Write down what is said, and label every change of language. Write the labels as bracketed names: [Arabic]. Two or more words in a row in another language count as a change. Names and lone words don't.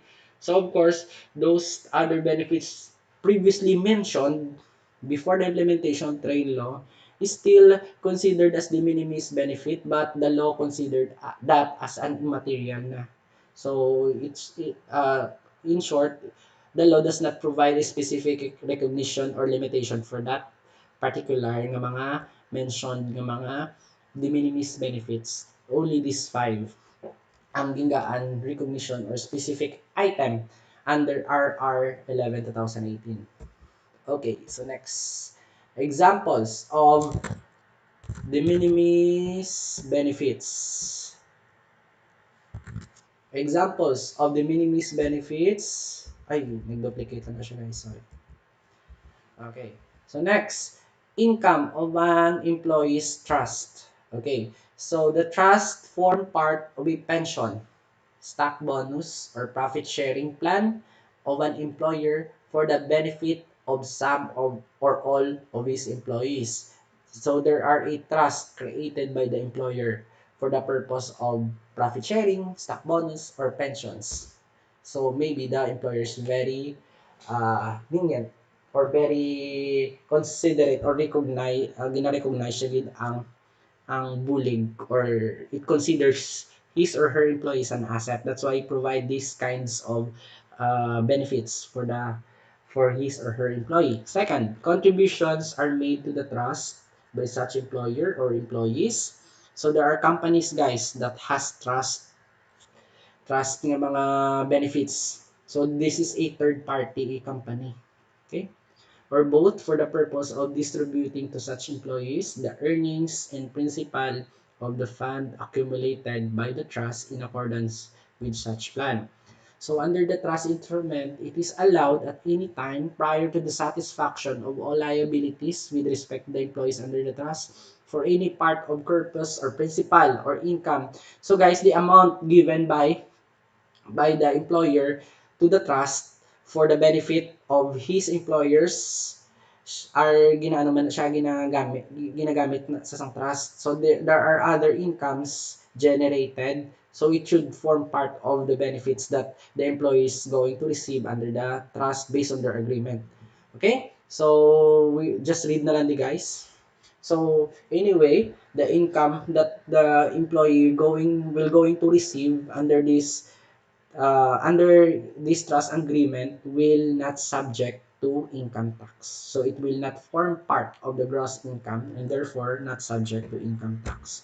[English] So of course, those other benefits previously mentioned before the implementation of train law is still considered as de minimis benefit, but the law considered that as an immaterial na. So in short, the law does not provide a specific recognition or limitation for that particular [Hiligaynon] nga mga [English] mentioned [Hiligaynon] nga mga [English] de minimis benefits. Only these five [Hiligaynon] ang gingaan [English] recognition or specific item under RR 11/2018. Okay, so next. Examples of de minimis benefits. Examples of the minimis benefits. [Hiligaynon] Ay, nag-duplicate lang na siya guys. [English] Sorry. Okay. So next, income of an employee's trust. Okay. So the trust form part of a pension, stock bonus, or profit sharing plan of an employer for the benefit of some of or all of his employees. So there are a trust created by the employer for the purpose of profit sharing, stock bonus, or pensions. So maybe the employer is very lenient or very considerate or [Hiligaynon] gina-recognize siya gid ang bulig, [English] or it considers his or her employees an asset. That's why I provide these kinds of benefits for his or her employee. Second, contributions are made to the trust by such employer or employees. So there are companies guys that has trust [Filipino] ng mga [English] benefits. So this is a third party company. Okay? Or both for the purpose of distributing to such employees the earnings and principal of the fund accumulated by the trust in accordance with such plan. So under the trust instrument, it is allowed at any time prior to the satisfaction of all liabilities with respect to the employees under the trust for any part of corpus or principal or income. So guys, the amount given by the employer to the trust for the benefit of his employers are [Hiligaynon] ginaano man siya [Filipino] ginagamit sa isang [English] trust. So there are other incomes generated. So it should form part of the benefits that the employee is going to receive under the trust based on their agreement. Okay? So we just read [Hiligaynon] na lang di guys. [English] So anyway, the income that the employee going to receive under this trust agreement will not subject to income tax. So it will not form part of the gross income and therefore not subject to income tax.